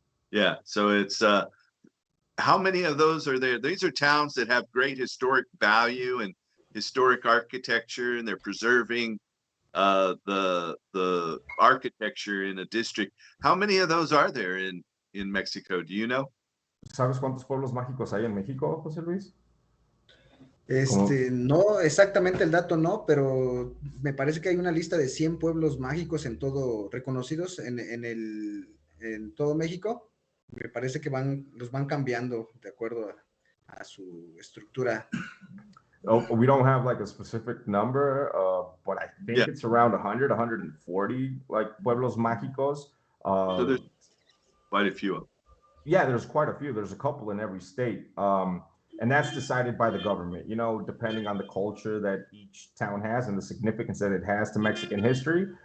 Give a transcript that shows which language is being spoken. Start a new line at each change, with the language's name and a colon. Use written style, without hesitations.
English: Yeah, so it's how many of those are there? These are towns that have great historic value and historic architecture, and they're preserving the architecture in a district. How many of those are there in Mexico? Do you know?
Spanish: ¿Sabes cuántos pueblos mágicos hay en México, José Luis? No exactamente el dato, no, pero me parece que hay una lista de 100 pueblos mágicos en todo, reconocidos en todo México. Me parece que los van cambiando de acuerdo a su estructura.
English: Oh, we don't have like a specific number, but I think it's around 100, 140 like pueblos mágicos. So there's quite a few of them. Yeah, there's quite a few. There's a couple in every state. And that's decided by the government, you know, depending on the culture that each town has and the significance that it has to Mexican history.